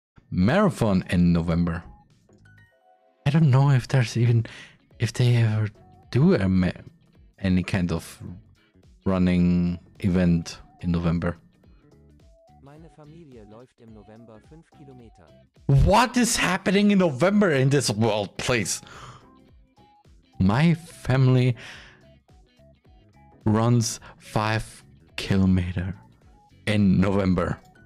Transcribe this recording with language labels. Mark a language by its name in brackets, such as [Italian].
[English] Marathon in November. I don't know if there's even, if they ever do any kind of running event in November. [German] Meine Familie läuft im November 5 Kilometer. [English] What is happening in November in this world, please? My family runs 5 kilometers in November.